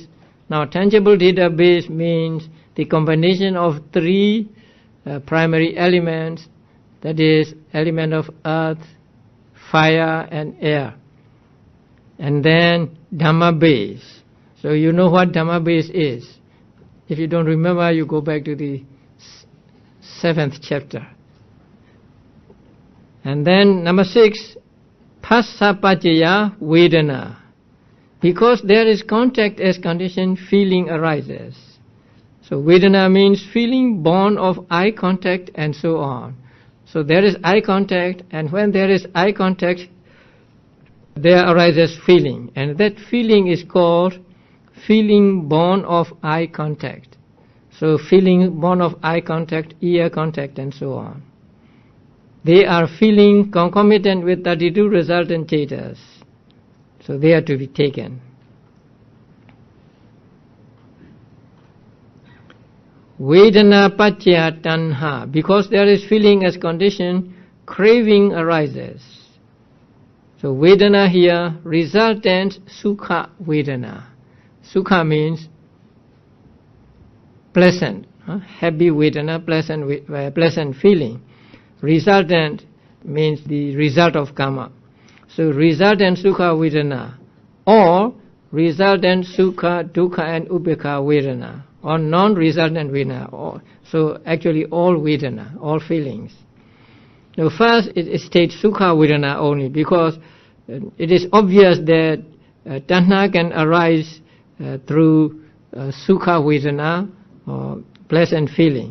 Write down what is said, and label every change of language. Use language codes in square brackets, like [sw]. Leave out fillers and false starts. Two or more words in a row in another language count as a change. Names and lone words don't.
[en] Now tangible data base means the combination of three primary elements, that is element of earth, fire and air. And then Dhamma base. So you know what Dhamma base is. If you don't remember, you go back to the 7th chapter. And then number 6, [pi] Phassa paccaya vedana. [en] Because there is contact as condition, feeling arises. So Vedana means feeling born of eye contact and so on. So there is eye contact, and when there is eye contact, there arises feeling. And that feeling is called feeling born of eye contact. So feeling born of eye contact, ear contact and so on. They are feeling concomitant with 32 resultant chetas. So they are to be taken. [pi] Vedana paccaya tanha. [en] Because there is feeling as condition, craving arises. So Vedana here, resultant [pi] sukha Vedana. [en] Sukha means pleasant, happy Vedana, pleasant feeling. Resultant means the result of karma. So resultant [pi] sukha Vedana, [en] or resultant [pi] sukha, dukkha [en] and [pi] upekkha Vedana, [en] or non-resultant Vedana. So actually all Vedana, all feelings. Now first it states [pi] sukha Vedana [en] only, because it is obvious that tanha can arise through [pi] sukha Vedana, [en] or pleasant feeling.